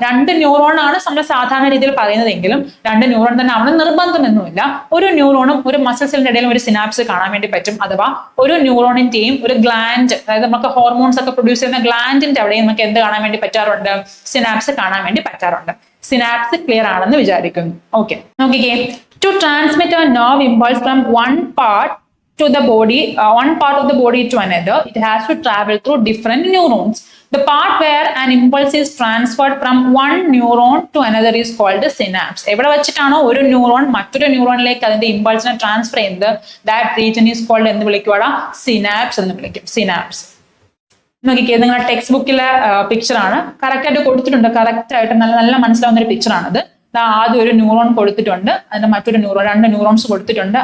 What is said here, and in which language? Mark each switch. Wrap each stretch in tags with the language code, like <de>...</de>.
<ml>രണ്ട് ന്യൂറോൺ ആണ് നമ്മൾ സാധാരണ രീതിയിൽ പറയുന്നതെങ്കിലും രണ്ട് ന്യൂറോൺ തന്നെ അവിടെ നിർബന്ധമൊന്നുമില്ല. ഒരു ന്യൂറോണും ഒരു മസിൽ സെല്ലിന്റെ ഇടയിലും ഒരു സിനാപ്സ് കാണാൻ വേണ്ടി പറ്റും. അഥവാ ഒരു ന്യൂറോണിന്റെയും ഒരു ഗ്ലാൻഡ്, അതായത് നമുക്ക് ഹോർമോൺസ് ഒക്കെ പ്രൊഡ്യൂസ് ചെയ്യുന്ന ഗ്ലാൻഡിന്റെ അവിടെയും നമുക്ക് എന്ത് കാണാൻ വേണ്ടി പറ്റാറുണ്ട്? സിനാപ്സ് കാണാൻ വേണ്ടി പറ്റാറുണ്ട്. സിനാപ്സ് ക്ലിയർ ആണെന്ന് വിചാരിക്കുന്നു. ഓക്കെ, നോക്കിക്കേ.</ml> <en>To transmit a nerve impulse from one part of the body to another, it has to travel through different neurons. The part where an impulse is transferred from one neuron to another is called the synapse.</en> <ml>എവിടെ വെച്ചിട്ടാണോ ഒരു neuron മറ്റൊരു ന്യൂറോണിലേക്ക് അതിന്റെ ഇമ്പൾസിനെ transfer ചെയ്യുന്നത്,</ml> <en>that region is called</en> <ml>എന്ത് വിളിക്കുവാടാ? Synapse എന്ന് വിളിക്കും. Synapse. നോക്കിക്കേ, നിങ്ങളുടെ ടെക്സ്റ്റ് ബുക്കിലെ പിക്ചർ ആണ്. കറക്റ്റ് ആയിട്ട് കൊടുത്തിട്ടുണ്ട്. കറക്റ്റ് ആയിട്ട് നല്ല മനസ്സിലാവുന്ന ഒരു പിക്ചർ ആണിത്. ആദ്യം ഒരു ന്യൂറോൺ കൊടുത്തിട്ടുണ്ട്, അതിന്റെ മറ്റൊരു ന്യൂറോൺ, രണ്ട് ന്യൂറോൺസ് കൊടുത്തിട്ടുണ്ട്.</ml>